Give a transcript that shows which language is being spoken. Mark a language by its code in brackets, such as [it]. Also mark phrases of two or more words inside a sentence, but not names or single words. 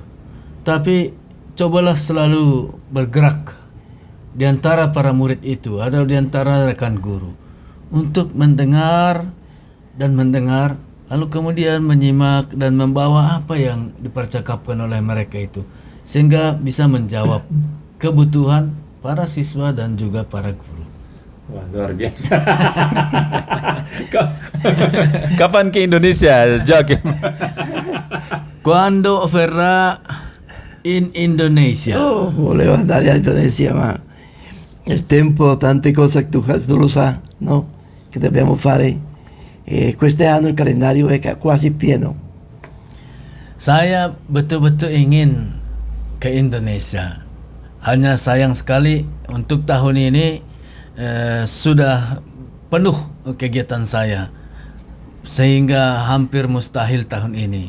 [id] Tapi cobalah selalu bergerak di antara para murid itu atau di antara rekan guru untuk mendengar dan mendengar lalu kemudian menyimak dan membawa apa yang dipercakapkan oleh mereka itu sehingga bisa menjawab kebutuhan para siswa dan juga para guru. Wah, luar biasa. Kapan ke Indonesia, Joakim? [it] Quando verrà in Indonesia? Oh, volevo andare a Indonesia, ma il tempo, tante cose tu lo sai, no? Che dobbiamo fare. E quest'anno il calendario è quasi pieno. [id] Saya betul-betul ingin ke Indonesia. Hanya sayang sekali untuk tahun ini sudah penuh kegiatan saya sehingga hampir mustahil tahun ini.